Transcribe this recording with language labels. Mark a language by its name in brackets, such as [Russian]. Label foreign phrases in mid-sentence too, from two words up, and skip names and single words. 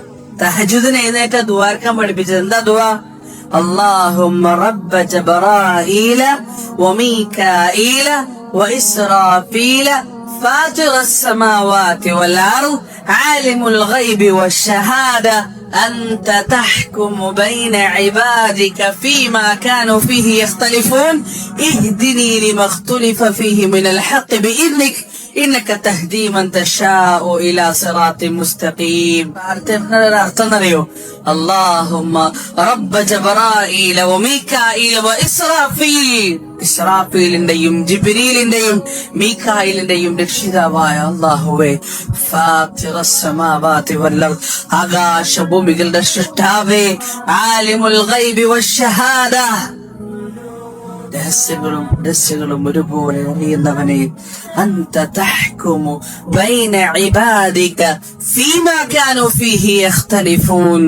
[Malayalam] തഹജ്ജുദിന് എഴുന്നേറ്റ ദുആർക്കാൻ പഠിപ്പിച്ചത് എന്താ ദുആ? [Arabic] اللهم رب جبرائيل وميكائيل وإسرافيل فاطر السماوات والأرض عالم الغيب والشهادة أنت تحكم بين عبادك فيما كانوا فيه يختلفون اهدني لما اختلف فيه من الحق بإذنك إنك تهدي من تشاء إلى صراط مستقيم. اللهم رب جبرائيل وميكائيل وإسرافيل. [Malayalam] ഇസ്രാഫീലിന്റെയും ജിബ്രീലിന്റെയും മീകായിലിന്റെയും രക്ഷിതാവായ അല്ലാഹുവേ, [Arabic] فاطر السماوات والأرض, [Malayalam] ആകാശഭൂമികളുടെ സൃഷ്ടാവേ, [Arabic] عالم الغيب والشهادة, [Malayalam] രഹസ്യങ്ങളും ഒരുപോലെ അറിയുന്നവനെ, [Arabic] أنت تحكم بين عبادك فيما كانوا فيه يختلفون.